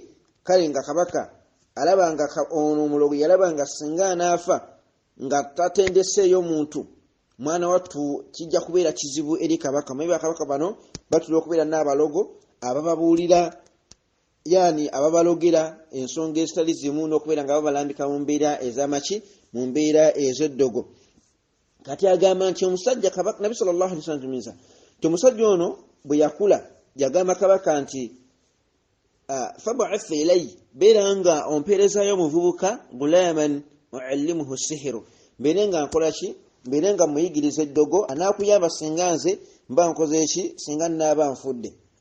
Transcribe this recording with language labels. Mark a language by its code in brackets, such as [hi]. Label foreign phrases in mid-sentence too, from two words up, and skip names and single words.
[lg] Kale nga kabaka alaba nga ono omulogo yalaba nga singa anaafa nga tatendeseeyo muntu, mwana wattu kijja kubeera kizibu eri kabaka. Maybe bakabaka bano batula okubeera n'abalogo abababuulira, yani ababalogera ensonga ezitali zimu n'okubeera nga babalambika mu mbeera ez'amaki, mu mbeera ez'eddogo. Kati agamba nti omusajja kabaka Nabi [ar] صلى الله عليه وسلم [lg] nti omusajja ono bwe yakula yagamba kabaka nti [ar] فابعث إلي, [lg] beera nga ompeerezaayo omuvubuka [ar] غلاما أعلمه السحر, [lg] mbeere nga nkola ki, mbeere nga muyigiriza eddogo, anaakuyamba singa nze mba nkoze ki, singa nnaaba nfudde.